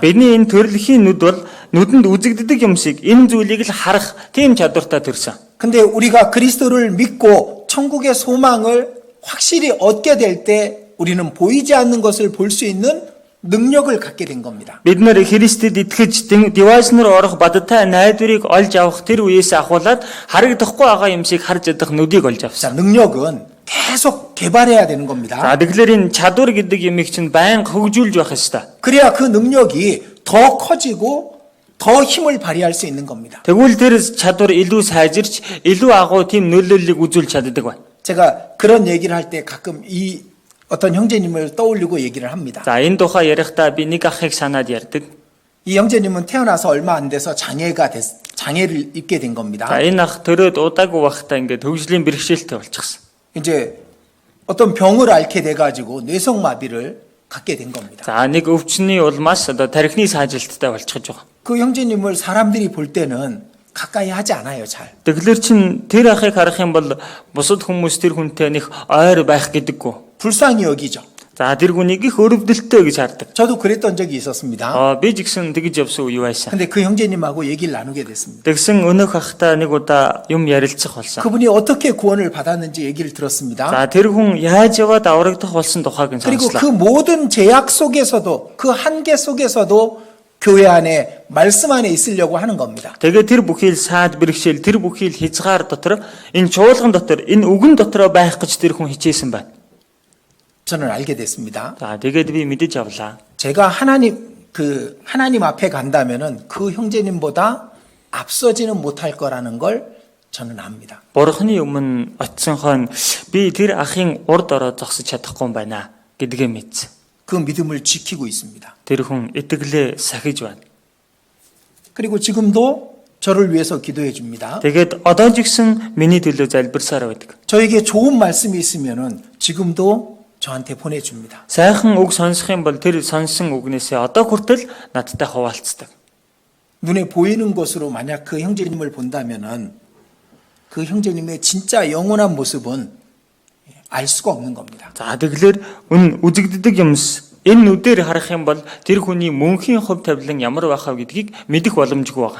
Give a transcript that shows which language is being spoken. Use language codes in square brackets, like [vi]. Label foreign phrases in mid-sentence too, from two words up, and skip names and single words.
[mn] Бидний энэ төрөлхийн нүд бол нүдэнд үзэгддэг юмсыг энэ зүйлийг л харах тийм чадвартай төрсөн. [ko] 근데 우리가 그리스도를 믿고 천국의 소망을 확실히 얻게 될 때 우리는 보이지 않는 것을 볼 수 있는 능력을 갖게 된 겁니다. [mn] Бид нэр Христэд итгэж деважнэр орох бадтай найдварыг олж авах тэр үеэс ахуулаад харагдахгүй байгаа юмсыг харж чадах нүдийг олж [ko] 자, [mn] авсан. [ko] 능력은 계속 개발해야 되는 겁니다. [mn] За тэгэхээр энэ чадвар гэдэг юмыг чинь байнга хөгжүүлж байх ёстой. [ko] 그래야 그 능력이 더 커지고 더 힘을 발휘할 수 있는 겁니다. [mn] Тэгвэл тэр чадвар илүү сайжирч илүү агуу тийм нөлөөллийг үзүүлж чаддаг байна. [ko] 제가 그런 얘기를 할 때 가끔 이 어떤 형제님을 떠올리고 얘기를 합니다. [mn] За энэ тухай ярихдаа би нэг ахыг санаад ярьдаг. [ko] 이 형제님은 태어나서 얼마 안 돼서 장애를 입게 된 겁니다. [mn] За энэ ах төрөөд удаагүй байхдаа ингээд хөгжлийн бэрхшээлтэй болчихсон. [ko] 이제 어떤 병을 앓게 돼가지고 뇌성마비를 갖게 된 겁니다. [mn] За нэг өвчний улмаас одоо тархины саажилттай болчихж байгаа. [ko] 그 형제님을 사람들이 볼 때는 가까이 하지 않아요, 잘. [mn] Тэгэхээр чин тэр ахыг харах юм бол бусад хүмүүс тэр хүнтэй нэг ойр байх гэдэггүй. [ko] 불쌍히 여기죠. [mn] За тэр хүнийг их өрөвдөлттэй гэж хардаг. [ko] 저도 그랬던 적이 있었습니다. [mn] Би ч гэсэн тэгж явсан үе байсан. [ko] 근데 그 형제님하고 얘기를 나누게 됐습니다. [mn] Тэгсэн өнөөх ахтай нэг удаа юм ярилцах болсон. [ko] 그분이 어떻게 구원을 받았는지 얘기를 들었습니다. [mn] За тэр хүн яаж яваад аврагдах болсон тухайг нь [ko] 그리고 그 [mn] сонслоо. [ko] 모든 제약 속에서도 그 한계 속에서도 교회 안에 말씀 안에 있으려고 하는 겁니다. [mn] Тэгээ тэр бүхий л саад бэрхшээл тэр бүхий л хязгаар дотор энэ чуулган дотор энэ үгэн дотроо байх гэж тэр хүн хичээсэн байна. [ko] 저는 알게 됐습니다. [mn] За тэгээд би мэдэж авлаа. [ko] 제가 하나님 앞에 간다면은 그 형제님보다 앞서지는 못할 거라는 걸 저는 압니다. [mn] Бурхны өмнө очисон хон би тэр ахын урд ороод зогсож чадахгүй юм байна гэдгээ мэдсэн. [ko] 그 믿음을 지키고 있습니다. [mn] Тэр хүн итгэлээ сахиж байна. [ko] 그리고 지금도 저를 위해서 기도해 줍니다. [mn] Тэгээд одоо ч гэсэн миний төлөө залбирсаар байдаг. [ko] 저에게 좋은 말씀이 있으면은 지금도 저한테 보내줍니다. [mn] Сайхан үг сонсох юм бол тэр сонсон үгнээсээ одоо хүртэл надтай хуваалцдаг. [ko] 눈에 보이는 것으로 만약 그 형제님을 본다면은 그 형제님의 진짜 영원한 모습은 알 수가 없는 겁니다. [mn] За тэгэхээр үзэгддэг юмс энэ нүдээр харах юм бол тэр хүний мөнхийн хувь тавилан ямар байх вэ гэдгийг мэдэх боломжгүй байгаа.